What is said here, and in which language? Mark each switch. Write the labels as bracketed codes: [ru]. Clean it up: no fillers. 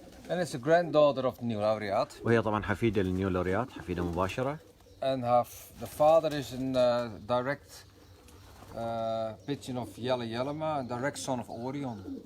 [en] And it's a granddaughter of the New Laureate. [ar] وهي طبعا حفيده للنيو لوريات، حفيده مباشره. [en] And the father is a direct pigeon of Yellow Yellama, and direct son of Orion.